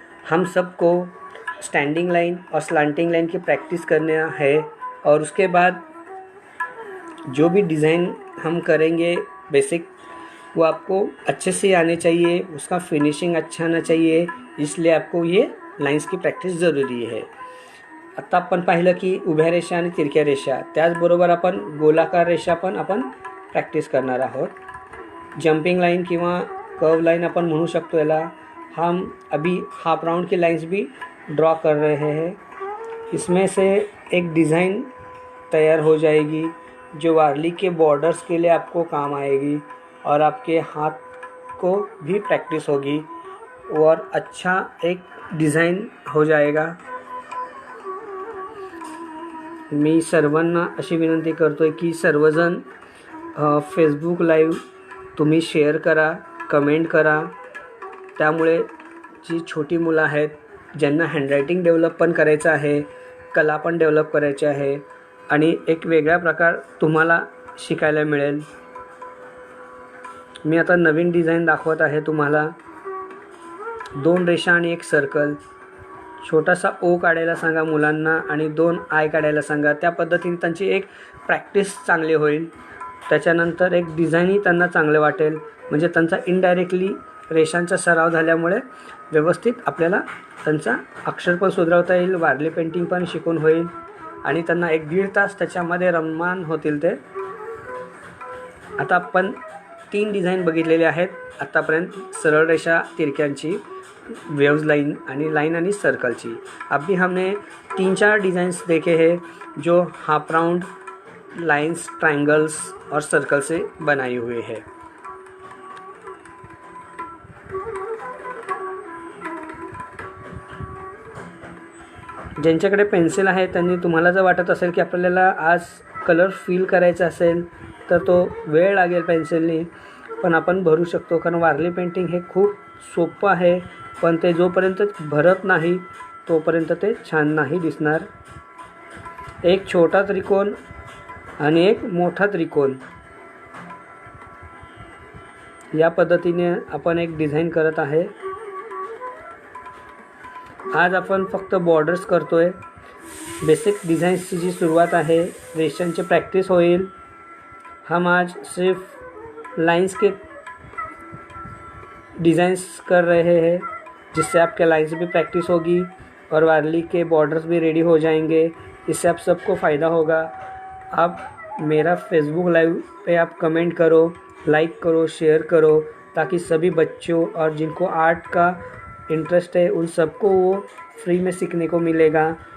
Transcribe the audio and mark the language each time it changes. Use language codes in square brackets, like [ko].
[hi] हम सबको standing line और स्लांटिंग लाइन की प्रैक्टिस करना है और उसके बाद जो भी डिज़ाइन हम करेंगे बेसिक वो आपको अच्छे से आने चाहिए, उसका फिनिशिंग अच्छा आना चाहिए, इसलिए आपको ये लाइन्स की प्रैक्टिस ज़रूरी है। [mr] आता आपण पाहिलं की उभ्या रेषा आणि तिरक्या रेषा, त्याचबरोबर आपण गोलाकार रेषा पण आपण प्रॅक्टिस करणार आहोत। जंपिंग लाइन किंवा कर्व लाइन अपन म्हणू शकतो याला। [hi] हम अभी हाफ राउंड की लाइन्स भी ड्रॉ कर रहे हैं। इसमें से एक डिज़ाइन तैयार हो जाएगी जो वारली के बॉर्डर्स के लिए आपको काम आएगी और आपके हाथ को भी प्रैक्टिस होगी और अच्छा एक डिज़ाइन हो जाएगा। [mr] मी सर्वांना अशी विनंती करतोय की सर्वजण फेसबुक लाईव्ह तुम्ही शेअर करा, कमेंट करा। त्यामुळे जी छोटी मुलं आहेत ज्यांना हँडरायटिंग डेव्हलप पण करायचं आहे, कला पण डेव्हलप करायची आहे आणि एक वेगळा प्रकार तुम्हाला शिकायला मिळेल। मी आता नवीन डिझाइन दाखवत आहे तुम्हाला। 2 रेषा आणि एक सर्कल। छोटासा ओ काढायला सांगा मुलांना आणि 2 आय काढायला सांगा। त्या पद्धतीने त्यांची एक प्रॅक्टिस चांगली होईल। त्याच्यानंतर एक डिझाइनही त्यांना चांगलं वाटेल, म्हणजे त्यांचा इनडायरेक्टली रेषांचा सराव झाल्यामुळे व्यवस्थित आपल्याला त्यांचा अक्षर पण सुधारवता येईल, वारली पेंटिंग पण शिकून होईल आणि त्यांना 1-1.5 तास त्याच्यामध्ये रममान होतील ते। आता आपण 3 डिझाइन बघितलेले आहेत आतापर्यंत, सरळ रेषा, तिरक्यांची, वेव्स लाइन आणि लाइन आणि सर्कलची। [hi] अभी हमने 3-4 डिज़ाइंस देखे हैं जो हाफ राउंड, लाइन्स, ट्रायंगल्स और सर्कल से बनाई हुई है। [mr] ज्यांच्याकडे पेन्सिल आहे त्यांनी, तुम्हाला जर वाटत असेल की आपल्याला आज कलर फिल करायचा असेल तर तो वेळ लागेल पेन्सिलने, पण आपण भरू शकतो, कारण वारली पेंटिंग हे खूप सोपं आहे, पण ते जोपर्यंत भरत नाही तोपर्यंत ते छान नाही दिसणार। एक छोटा त्रिकोण आणि एक मोठा त्रिकोण या पद्धतीने आपण एक डिझाइन करत आहे। आज आपण फक्त बॉर्डर्स करतोय। बेसिक डिज़ाइन्सची जी सुरुवात आहे, रेषांची प्रैक्टिस होईल। [hi] हम आज सिर्फ लाइन्स के डिज़ाइंस कर रहे हैं, जिससे आपके लाइन्स भी प्रैक्टिस होगी और वारली के बॉर्डर्स भी रेडी हो जाएंगे। इससे आप सबको फ़ायदा होगा। आप मेरा फेसबुक लाइव पे आप कमेंट करो, लाइक करो, शेयर करो, ताकि सभी बच्चों और जिनको आर्ट का इंटरेस्ट है उन सबको वो फ्री में सीखने को मिलेगा।